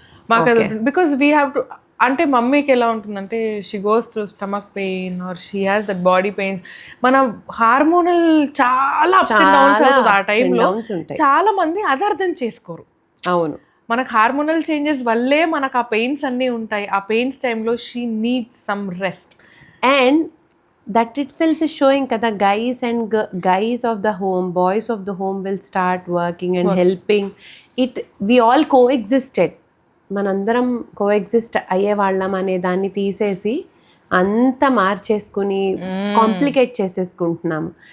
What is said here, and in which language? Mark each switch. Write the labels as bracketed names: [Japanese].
[English] మాకు అది because we have to. [Telugu] అంటే మమ్మీకి ఎలా ఉంటుందంటే [English] She goes through stomach pain or she has that body pains. [Telugu] మన హార్మోనల్ చాలా అప్స్ అండ్ డౌన్స్ అవుతుంది ఆ టైంలో. చాలా మంది అది అర్థం చేసుకోరు. అవును, మనకు హార్మోనల్ చేంజెస్ వల్లే మనకు ఆ పెయిన్స్ అన్నీ ఉంటాయి. [English] ఆ పెయిన్స్ టైంలో she needs some rest. And that itself is showing kada guys of the home, boys of the home will start working and helping it. We all coexisted, [Telugu] మనందరం coexist అయ్యే వాళ్ళం అనే దాన్ని తీసేసి అంతా మార్చేసుకుని కాంప్లికేట్ చేసేసుకుంటున్నాము.